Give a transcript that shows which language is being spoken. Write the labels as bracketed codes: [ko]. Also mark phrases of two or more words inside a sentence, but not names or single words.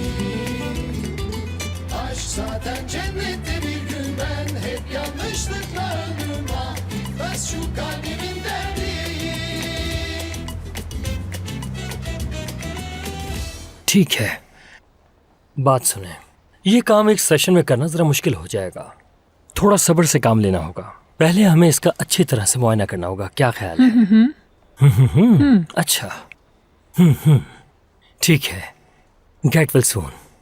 [tr] Aşk zaten cennette bir gün ben hep yanlışlıkla öldüm ah bitmez şu kalbimin derdi [hi] ठीक है, बात सुने। ये काम एक सेशन में करना जरा मुश्किल हो जाएगा। थोड़ा सब्र से काम लेना होगा। पहले हमें इसका अच्छी तरह से मुआयना करना होगा। क्या ख्याल है? अच्छा। ठीक है, [en] get well soon.